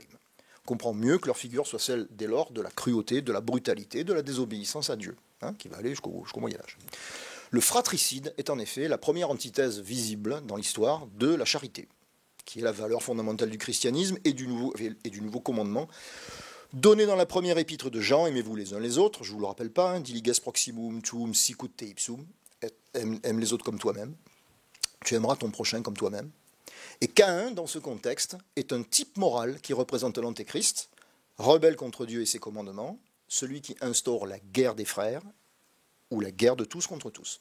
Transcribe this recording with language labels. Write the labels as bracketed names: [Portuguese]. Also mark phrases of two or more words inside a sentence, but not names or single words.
[French] On comprend mieux que leur figure soit celle, dès lors, de la cruauté, de la brutalité, de la désobéissance à Dieu, qui va aller jusqu'au Moyen-Âge. Le fratricide est en effet la première antithèse visible dans l'histoire de la charité, qui est la valeur fondamentale du christianisme et du nouveau commandement, donné dans la première épître de Jean, aimez-vous les uns les autres, je ne vous le rappelle pas, [Latin] diliges proximum tuum sicut te ipsum, [French] aime les autres comme toi-même, tu aimeras ton prochain comme toi-même. Et Caïn, dans ce contexte, est un type moral qui représente l'antéchrist, rebelle contre Dieu et ses commandements, celui qui instaure la guerre des frères, ou la guerre de tous contre tous.